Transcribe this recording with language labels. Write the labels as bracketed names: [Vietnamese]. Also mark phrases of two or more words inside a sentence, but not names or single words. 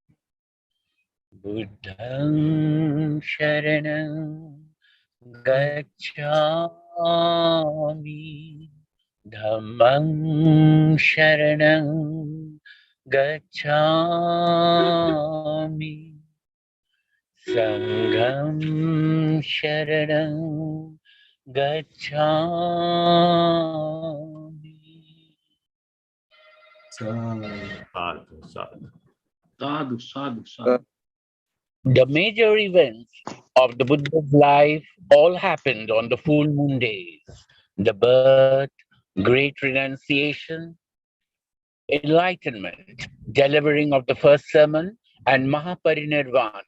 [Pali] buddhang sharanam gacchami dhammang sharanam gacchami sangham sharanam gacchami. Sadhu, sadhu. Sadhu, sadhu, sadhu. [English] The major events of the Buddha's life all happened on the full moon days. The birth, great renunciation, enlightenment, delivering of the first sermon, and Mahaparinirvana.